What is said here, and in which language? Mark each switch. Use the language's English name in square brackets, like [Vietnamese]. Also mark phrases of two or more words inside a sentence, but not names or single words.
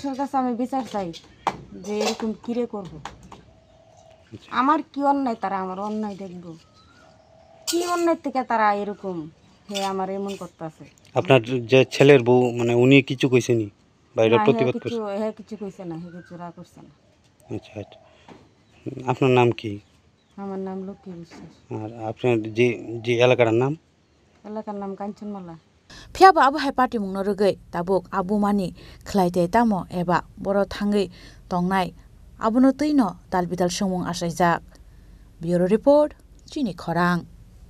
[Bangla] দশের কাছে আমি বিচার চাই যে এরকম কিরে করব আমার কি অন্যায় তারা আমার অন্যায় দেখবো কি অন্যায় থেকে তারা এরকম হে আমার এমন করতেছে আপনার যে ছেলের বউ মানে উনি কিছু কইছেনি বাইরে প্রতিবাদ করছে হ্যাঁ কিছু কইছে না হে কিছু রা করছে না আচ্ছা আচ্ছা আপনার নাম কি আমার নাম লক্ষ্মী বিশ্বাস আর আপনার যে যে এলাকার নাম এলাকার নাম কাঞ্চনমালা [Kok Borok] phiaba abu hai party mungno rugai tabuk abu mani khlaite tamo eba boro thangai tongnai abuno tuino dalbidal sumung asaijak [English] bureau report [Kok Borok] chini khorang